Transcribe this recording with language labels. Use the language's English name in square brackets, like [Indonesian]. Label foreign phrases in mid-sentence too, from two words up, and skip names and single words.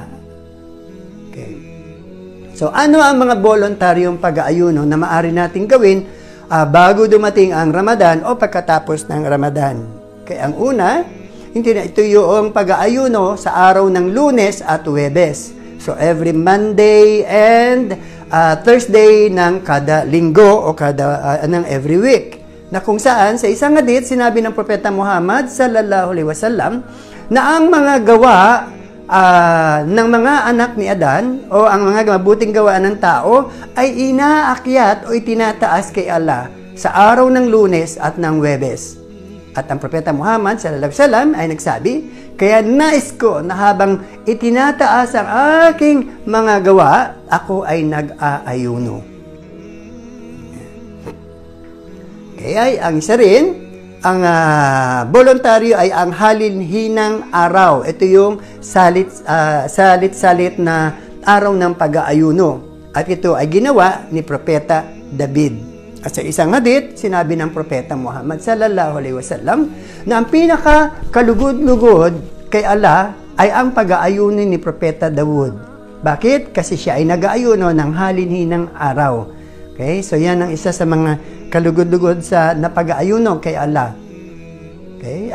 [Filipino] Okay. So, ano ang mga voluntaryong pag-aayuno na maaari nating gawin bago dumating ang Ramadan o pagkatapos ng Ramadan? Kaya ang una, ito yung pag-aayuno sa araw ng Lunes at Huwebes. [English] So every Monday and Thursday [Filipino] ng kada linggo o ng [English] every week. [Filipino] Na kung saan sa isang hadith sinabi ng Propeta Muhammad [Arabic] صلى الله عليه وسلم [Filipino] na ang mga gawa ng mga anak ni Adan o ang mga mabuting gawa ng tao ay inaakyat o itinataas kay Allah sa araw ng Lunes at ng Huwebes. At ang Propeta Muhammad [Arabic] صلى الله عليه وسلم [Filipino] ay nagsabi, kaya nais ko na habang itinataas ang aking mga gawa, ako ay nag-aayuno. Kaya ang isa rin, ang voluntaryo ay ang halinhinang araw. Ito yung salit-salit na araw ng pag-aayuno. At ito ay ginawa ni Propeta David. At sa isang hadith, sinabi ng Propeta Muhammad [Arabic] صلى الله عليه وسلم [Filipino] na ang pinaka-kalugod-lugod kay Allah ay ang pag-aayuno ni Propeta Dawud. Bakit? Kasi siya ay nag-aayuno ng halinhinang araw. Okay? So yan ang isa sa mga kalugod-lugod sa napag-aayuno kay Allah. Okay?